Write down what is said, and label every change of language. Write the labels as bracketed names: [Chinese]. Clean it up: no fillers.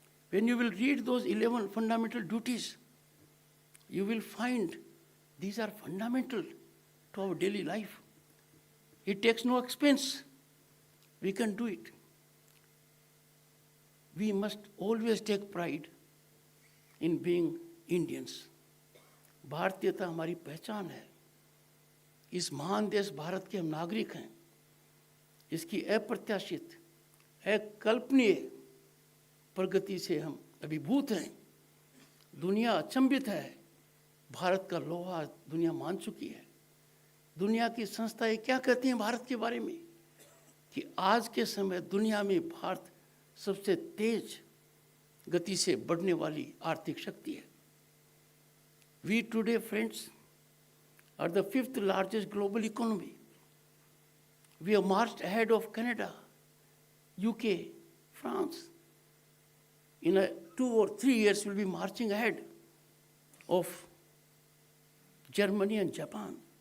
[English] When you will read those 11 fundamental duties, you will find these are fundamental to our daily life. It takes no expense. We can do it. We must always take pride in being Indians. [Hindi] भारतीयता हमारी पहचान है. इस महान देश भारत के हम नागरिक हैं. इसकी अप्रत्याशित, अकल्पनीय प्रगति से हम अभिभूत हैं. दुनिया अचंभित है. भारत का लोहा दुनिया मान चुकी है. दुनिया की संस्थाएं क्या कहती हैं भारत के बारे में? कि आज के समय दुनिया में भारत सबसे तेज गति से बढ़ने वाली आर्थिक शक्ति है. [English] We today, friends, are the 5th largest global economy. We have marched ahead of Canada, UK, France. In 2 or 3 years, we'll be marching ahead of Germany and Japan.